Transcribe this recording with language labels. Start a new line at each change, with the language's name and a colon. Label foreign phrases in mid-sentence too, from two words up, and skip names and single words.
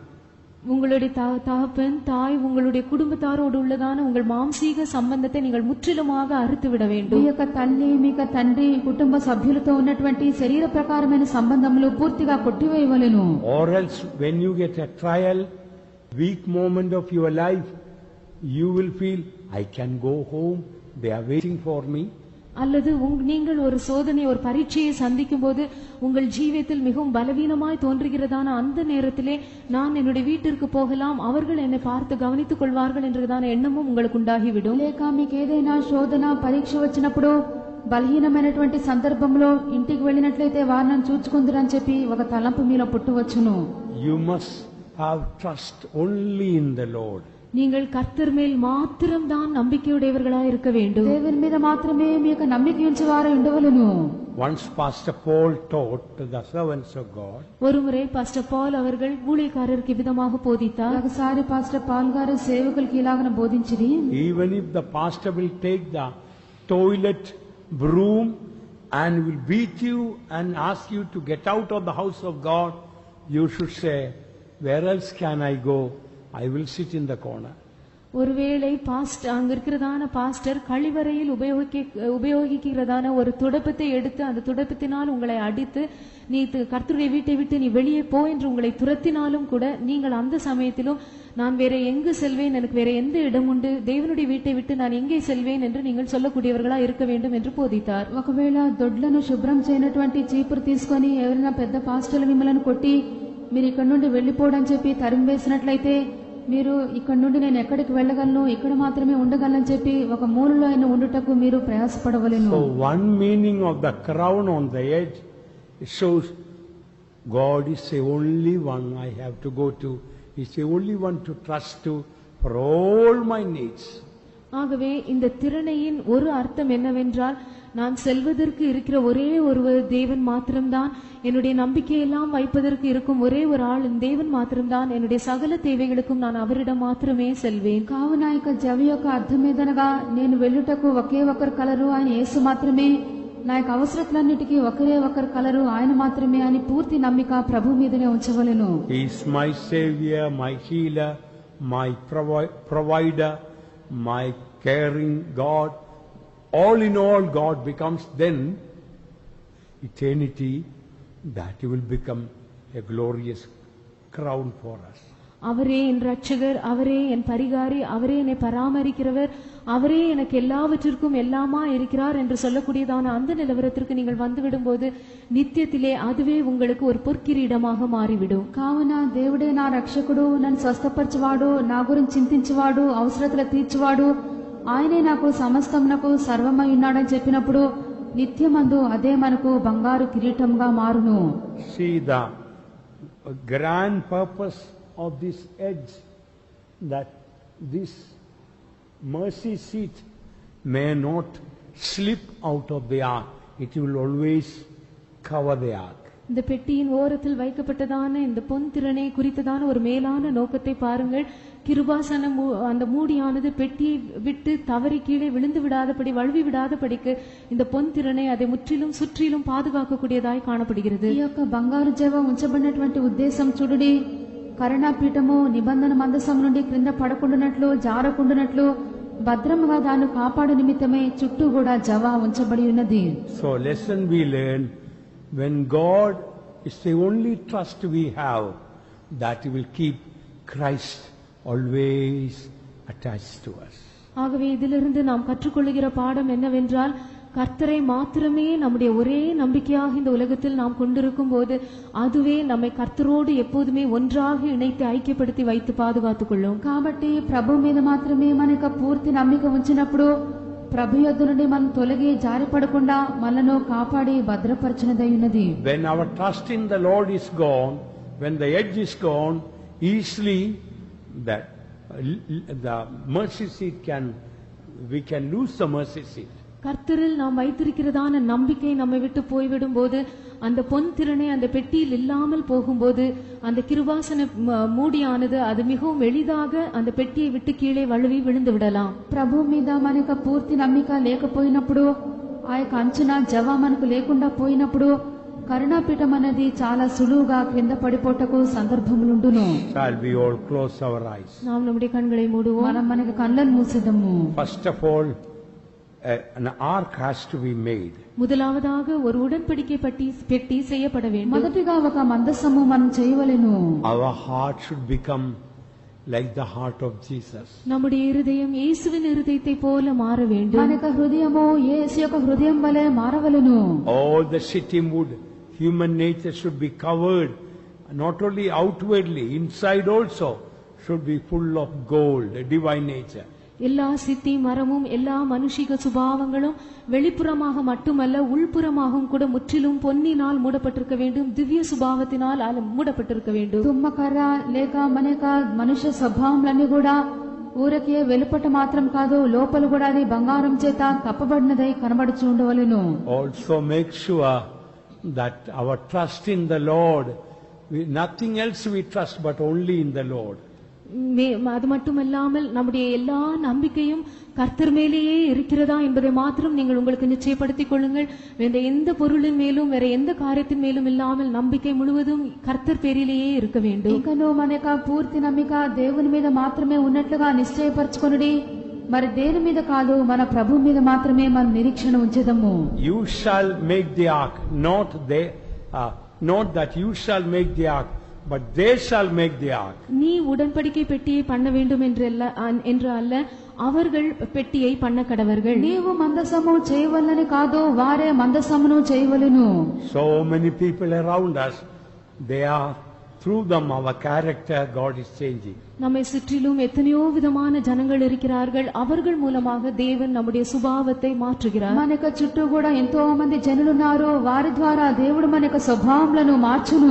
Tamil: உங்களுடைய தகப்பன் தாய் உங்களுடைய குடும்பத்தாரோடு உள்ளதான உங்கள் மாம்சீக சம்பந்தத்தை நீங்கள் முற்றிலுமாக அறுத்து விட வேண்டும்.
Telugu: మీ యొక్క తల్లి, మీ యొక్క తండ్రి, కుటుంబ సభ్యులతో ఉన్నటువంటి శరీర ప్రకారమైన సంబంధములు పూర్తిగా కొట్టివేయవలెను.
English: Or else when you get a trial, weak moment of your life, you will feel I can go home, they are waiting for me.
Tamil: அல்லது நீங்கள் ஒரு சோதனை, ஒரு பரீட்சையை சந்திக்கும் போது உங்கள் ஜீவியத்தில் மிகவும் பலவீனமாய் தோன்றுகிறதான அந்த நேரத்திலே நான் என்னுடைய வீட்டிற்கு போகலாம், அவர்கள் என்னை பார்த்து கவனித்துக் கொள்வார்கள் என்றதான எண்ணமும் உங்களுக்கு உண்டாகிவிடும்.
Telugu: లేక మీకు ఏదైనా శోధన, పరీక్ష వచ్చినప్పుడు బలహీనమైనటువంటి సందర్భంలో ఇంటికి వెళ్ళినట్లయితే వారు నన్ను చూచుకుందురని చెప్పి ఒక తలంపు మీలో పుట్టవచ్చును.
English: You must have trust only in the Lord.
Tamil: நீங்கள் கர்த்தர் மேல் மாத்திரம்தான் நம்பிக்கையுடையவர்களாய் இருக்க வேண்டும்.
Telugu: దేవుని మీద మాత్రమే మీ యొక్క నమ్మిక ఉంచేవారు ఉండవలెను.
English: Once Pastor Paul taught the servants of God.
Tamil: ஒருமுறை பாஸ்டர் பால் அவர்கள் ஊழியக்காரருக்கு விதமாக போதித்தார்.
Telugu: ఒకసారి పాస్టర్ పాల్ గారు సేవకులకు ఇలాగన బోధించిరి.
English: Even if the pastor will take the toilet broom and will beat you and ask you to get out of the house of God, you should say, where else can I go? I will sit in the corner.
Tamil: ஒருவேளை அங்க இருக்கிறதான பாஸ்டர் கழிவறையில் உபயோகிக்கிறதான ஒரு துடப்பத்தை எடுத்து அந்த துடப்பத்தினால் உங்களை அடித்து நீ கர்த்தருடைய வீட்டை விட்டு நீ வெளியே போ என்று உங்களை துரத்தினாலும் கூட நீங்கள் அந்த சமயத்திலும் நான் வேற எங்கு செல்வேன், எனக்கு வேற எந்த இடம் உண்டு, தேவனுடைய வீட்டை விட்டு நான் எங்கே செல்வேன் என்று நீங்கள் சொல்லக்கூடியவர்களா இருக்க வேண்டும் என்று போதித்தார்.
Telugu: ఒకవేళ దొడ్లను శుభ్రం చేయనటువంటి చీపురు తీసుకొని ఎవరైనా పెద్ద పాస్టర్లు మిమ్మల్ని కొట్టి మీరు ఇక్కడ నుండి వెళ్లిపోవడం చెప్పి తరిమి వేసినట్లయితే మీరు ఇక్కడ నుండి నేను ఎక్కడికి వెళ్ళగలను, ఇక్కడ మాత్రమే ఉండగలను చెప్పి ఒక మూలలో అయిన ఉండుటకు మీరు ప్రయాసపడవలెను.
English: So one meaning of the crown on the edge, it shows God is the only one I have to go to. He's the only one to trust to for all my needs.
Tamil: ஆகவே இந்த திறனையின் ஒரு அர்த்தம் என்னவென்றால் நான் செல்வதற்கு இருக்கிற ஒரே ஒரு தேவன் மாத்திரம்தான், என்னுடைய நம்பிக்கையெல்லாம் வைப்பதற்கு இருக்கும் ஒரே ஒரு ஆள் தேவன் மாத்திரம்தான், என்னுடைய சகல தேவைகளுக்கும் நான் அவரிடம் మాత్రమే செல்வேன்.
Telugu: కావున ఇక జవి యొక్క అర్థమేదనగా నేను వెళ్ళుటకు ఒకే ఒకరు కలరు, ఆయన యేసు మాత్రమే, నా యొక్క అవసరతలన్నిటికీ ఒకరే ఒకరు కలరు, ఆయన మాత్రమే అని పూర్తి నమ్మిక ప్రభు మీదనే ఉంచవలెను.
English: He is my savior, my healer, my provider, my caring God, all in all God becomes, then eternity, that will become a glorious crown for us.
Tamil: அவரே என் ரட்சகர், அவரே என் பரிகாரி, அவரே என்னை பராமரிக்கிறவர், அவரே எனக்கு எல்லாவற்றிற்கும் எல்லாமா இருக்கிறார் என்று சொல்லக்கூடியதான அந்த நிலவரத்திற்கு நீங்கள் வந்துவிடும்போது நித்தியத்திலே அதுவே உங்களுக்கு ஒரு பொற்கிரீடமாக மாறிவிடும்.
Telugu: కావున దేవుడే నా రక్షకుడు, నన్ను స్వస్థపరచువాడు, నా గురించి చింతించువాడు, అవసరతలు తీర్చువాడు, ఆయనే నాకు సమస్తమునకు సర్వమై ఉన్నాడని చెప్పినప్పుడు నిత్యమందు అదే మనకు బంగారు కిరీటంగా మారును.
English: See the grand purpose of this edge, that this mercy seat may not slip out of the ark. It will always cover the ark.
Tamil: இந்த பெட்டியின் ஓரத்தில் வைக்கப்பட்டதான இந்த பொன் திறனை குறித்ததான ஒரு மேலான நோக்கத்தை பாருங்கள். கிருபாசன அந்த மூடியானது பெட்டியை விட்டு தவறி கீழே விழுந்து விடாதபடி, வழுவி விடாதபடிக்கு இந்த பொன் திறனை அதை முற்றிலும் சுற்றிலும் பாதுகாக்கக்கூடியதாய் காணப்படுகிறது.
Telugu: ఈ యొక్క బంగారు జవ ఉంచబడినటువంటి ఉద్దేశం చూడుడి, కరుణాపీఠము నిబంధన మందసం నుండి క్రింద పడకుండానట్లు, జారకుండానట్లు భద్రముగా దాన్ని కాపాడు నిమిత్తమే చుట్టూ కూడా జవ ఉంచబడి ఉన్నది.
English: So lesson we learn, when God is the only trust we have, that He will keep Christ always attached to us.
Tamil: ஆகவே இதிலிருந்து நாம் கற்றுக்கொள்ளுகிற பாடம் என்னவென்றால், கர்த்தரை மாத்திரமே நம்முடைய ஒரே நம்பிக்கையாக இந்த உலகத்தில் நாம் கொண்டிருக்கும் போது அதுவே நம்மை கர்த்தரோடு எப்போதுமே ஒன்றாக இணைத்து ஐக்கியப்படுத்தி வைத்து பாதுகாத்துக் கொள்ளும்.
Telugu: కాబట్టి ప్రభు మీద మాత్రమే మనకు పూర్తి నమ్మిక ఉంచినప్పుడు ప్రభు యొద్ద నుండి మనం తొలగి జారిపడకుండా మనను కాపాడి భద్రపరచినదై ఉన్నది.
English: When our trust in the Lord is gone, when the edge is gone, easily that the mercy seat we can lose the mercy seat.
Tamil: கர்த்தரில் நாம் வைத்திருக்கிறதான நம்பிக்கை நம்மை விட்டு போய்விடும் போது, அந்த பொன் திறனை அந்த பெட்டியில் இல்லாமல் போகும்போது, அந்த கிருபாசன மூடியானது அது மிகவும் எளிதாக அந்த பெட்டியை விட்டு கீழே வழுவி விழுந்து விடலாம்.
Telugu: ప్రభు మీద మనకు పూర్తి నమ్మిక లేకపోయినప్పుడు, ఆ యొక్క అంచున జవ మనకు లేకుండా పోయినప్పుడు కరుణాపీఠం అనేది చాలా సులువుగా క్రింద పడిపోటకు సందర్భములుండును.
English: Shall we all close our eyes?
Tamil: நாம் நம்முடைய கண்களை மூடுவோம்.
Telugu: మనం మనకు కళ్ళను మూసిదము.
English: First of all, an ark has to be made.
Tamil: முதலாவதாக ஒரு உடன்படிக்கை பெட்டி செய்யப்பட வேண்டும்.
Telugu: మొదటిగా ఒక మందసము మనం చేయవలెను.
English: Our heart should become like the heart of Jesus.
Tamil: நம்முடைய இருதயம் இயேசுவின் இருதயத்தை போல மாற வேண்டும்.
Telugu: మన యొక్క హృదయము యేసు యొక్క హృదయం వలె మారవలెను.
English: All the shittim wood, human nature should be covered, not only outwardly, inside also should be full of gold, divine nature.
Tamil: எல்லா சித்தி மரமும் எல்லா மனுஷிக சுபாவங்களும் வெளிப்புறமாக மட்டுமல்ல உள்புறமாகவும் கூட முற்றிலும் பொன்னினால் மூடப்பட்டிருக்க வேண்டும், திவ்ய சுபாவத்தினால் மூடப்பட்டிருக்க வேண்டும்.
Telugu: తుమ్మకర్ర లేక మనక మనుష్య స్వభావములన్నీ కూడా ఊరకే వెలుపట మాత్రం కాదు, లోపల కూడా అది బంగారం చేత కప్పబడినదై కనబడుచు ఉండవలెను.
English: Also make sure that our trust in the Lord, nothing else we trust but only in the Lord.
Tamil: அது மட்டுமல்லாமல் நம்முடைய எல்லா நம்பிக்கையும் கர்த்தர் மேலேயே இருக்கிறதா என்பதை மாத்திரம் நீங்கள் உங்களுக்கு நிச்சயப்படுத்திக் கொள்ளுங்கள். வேற எந்த பொருளின் மேலும் வேற எந்த காரியத்தின் மேலும் இல்லாமல் நம்பிக்கை முழுவதும் கர்த்தர் பேரிலேயே இருக்க வேண்டும்.
Telugu: ఇంకను మనక పూర్తి నమ్మిక దేవుని మీద మాత్రమే ఉన్నట్లుగా నిశ్చయపరచుకొనుడి. మరి దేని మీద కాదు, మన ప్రభు మీద మాత్రమే మనం నిరీక్షణ ఉంచెదము.
English: You shall make the ark, not that you shall make the ark, but they shall make the ark.
Tamil: நீ உடன்படிக்கை பெட்டியை பண்ண வேண்டும் என்று அல்ல, அவர்கள் பெட்டியை பண்ண கடவர்கள்.
Telugu: నీవు మందసము చేయవలని కాదు, వారే మందసమును చేయవలెను.
English: So many people around us, they are, through them our character God is changing.
Tamil: நம்மை சுற்றிலும் எத்தனையோ விதமான ஜனங்கள் இருக்கிறார்கள். அவர்கள் மூலமாக தேவன் நம்முடைய சுபாவத்தை மாற்றுகிறார்.
Telugu: మనక చుట్టూ కూడా ఎంతో మంది జనులున్నారు. వారి ద్వారా దేవుడు మనక స్వభావములను మార్చును.